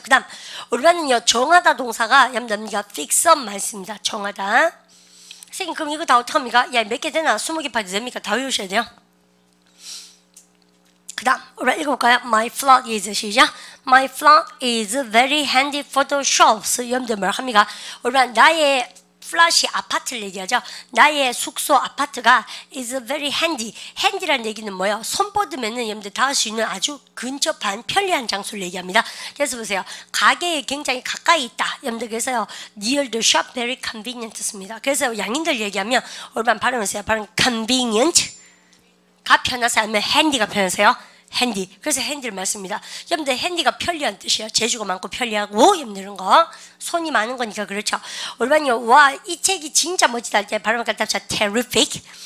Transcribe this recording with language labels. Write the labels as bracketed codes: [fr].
[ko] 그 다음 우리가는요 정하다 동사가 여러분들 미가 fix up 말씀입니다. 정하다. 선생님 그럼 이거 다 어떡합니까? 야 몇 개 되나? 20개 파도 됩니까? 다 외우셔야 돼요. 그 다음 우리 읽어볼까요? [en] My flat is [ko] 시작. [en] My flat is very handy for the shops. [ko] 여러분들 뭘 합니까? 우리가 나의 플랫이 아파트를 얘기하죠. 나의 숙소 아파트가 is very handy. handy라는 얘기는 뭐예요? 손 뻗으면은 여러분들 닿을 수 있는 아주 근접한 편리한 장소를 얘기합니다. 그래서 보세요. 가게에 굉장히 가까이 있다. 여러분들 그래서요. [en] near the shop very convenient [ko] 씁니다. 그래서 양인들 얘기하면 얼마나 발음하세요? 발음 convenient 가 편하세요? 아니면 handy가 편하세요? 핸디. 그래서 핸디를 말습니다. 여러분들 핸디가 편리한 뜻이에요. 재주가 많고 편리하고 여러분들 이런 거 손이 많은 거니까 그렇죠. 얼마요? 와 이 책이 진짜 멋지다 할 때 발음을 갖다 합쳐 terrific.